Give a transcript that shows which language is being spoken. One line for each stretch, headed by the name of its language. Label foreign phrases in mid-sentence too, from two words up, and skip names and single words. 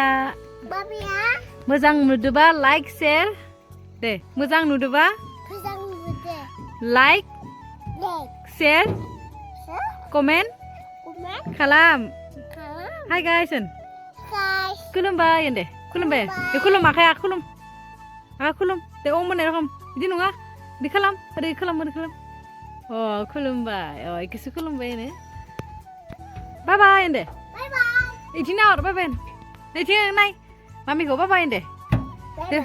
Bodo: Moजां नुदोबा
English: like share
Bodo: दे। मोजां नुदोबा
English: like share comment
Bodo: खालाम।
English: Hi guys.
Bodo: खुलुमबाय दे। खुलुमबाय। दे खुलुम आखाया खुलुम। आखा खुलुम। दे अम होननाय रखम। बिदि नङा। बिदि खालाम। ओरै खालाम ओरै खालाम। Oh, खुलुमबाय. Oh, इखौसो खुलुमबाय नो।
English: Bye bye deh. Bye bye. Itin out bye bye. Itin nai. Mami go bye bye deh. Bye bye.